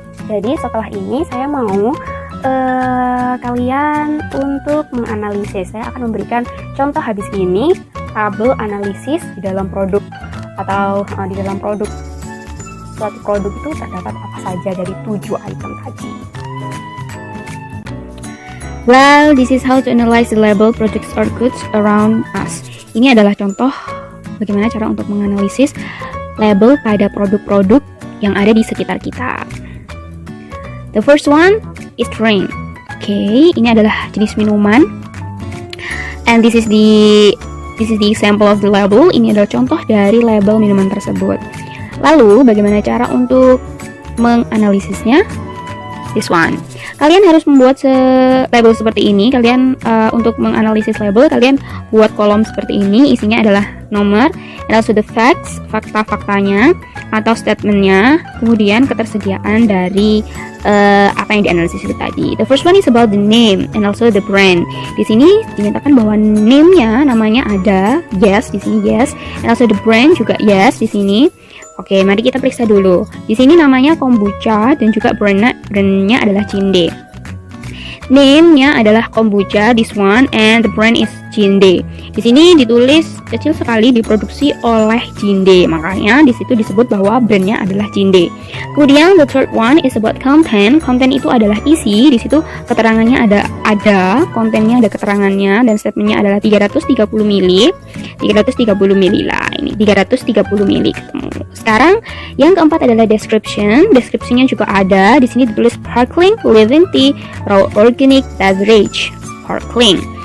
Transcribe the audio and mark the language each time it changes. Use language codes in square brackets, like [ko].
[id] Jadi setelah ini saya mau kalian untuk menganalisis. Saya akan memberikan contoh habis ini, tabel analisis di dalam produk atau di dalam suatu produk itu terdapat apa saja dari 7 item tadi. [en] Well, this is how to analyze the label products or goods around us. [id] Ini adalah contoh bagaimana cara untuk menganalisis label pada produk-produk yang ada di sekitar kita. [en] The first one is drink. [id] Oke, ini adalah jenis minuman. [en] And this is the example of the label. [id] Ini adalah contoh dari label minuman tersebut. Lalu, bagaimana cara untuk menganalisisnya? [en] This one. [id] Kalian harus membuat label seperti ini. Kalian untuk menganalisis label, kalian buat kolom seperti ini. Isinya adalah nomor, [en] and also the facts, [id] fakta-faktanya atau statementnya, kemudian ketersediaan dari apa yang dianalisis itu tadi. [en] The first one is about the name and also the brand. [id] Di sini dinyatakan bahwa name-nya, namanya ada, yes, di sini yes, [en] and also the brand [id] juga yes di sini. Oke, mari kita periksa dulu. Di sini namanya kombucha dan juga brandnya adalah Jinde. Name-nya adalah kombucha, [en] this one, and the brand is Jinde. [id] Di sini ditulis kecil sekali, diproduksi oleh Jinde, makanya di situ disebut bahwa brandnya adalah Jinde. Kemudian [en] the third one is about content. [id] Content itu adalah isi. Di situ keterangannya ada kontennya ada keterangannya, dan statementnya adalah 330 ml. 330 ml lah, ini 330 ml ketemu. Sekarang yang keempat adalah description. Deskripsinya juga ada. Di sini ditulis [en] sparkling living tea raw organic beverage. Sparkling.